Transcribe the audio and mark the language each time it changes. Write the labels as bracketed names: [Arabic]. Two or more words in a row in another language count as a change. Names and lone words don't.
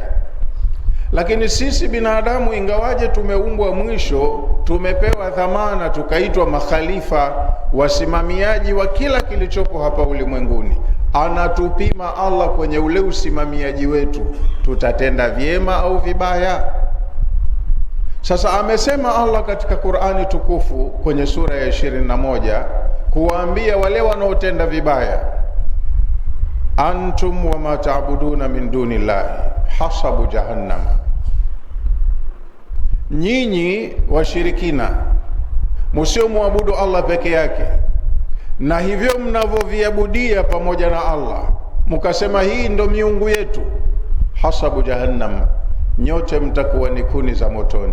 [Swahili] Lakini sisi binadamu, ingawaje tumeumbwa mwisho, tumepewa dhamana, tukaitwa makhalifa, wasimamiaji wa kila kilichopo hapa ulimwenguni. Anatupima Allah kwenye ule usimamiaji wetu, tutatenda vyema au vibaya. Sasa amesema Allah katika Qur'ani tukufu kwenye sura ya 21 kuwaambia wale wanaotenda vibaya, [Arabic] antum wa ma ta'buduna min dunillahi hasabu jahannama, [Swahili] nyinyi washirikina msiomwabudu Allah peke yake na hivyo mnavyoviabudia pamoja na Allah, mkasema hii ndo miungu yetu, [Arabic] hasabu jahannam, [Swahili] nyote mtakuwa ni kuni za motoni.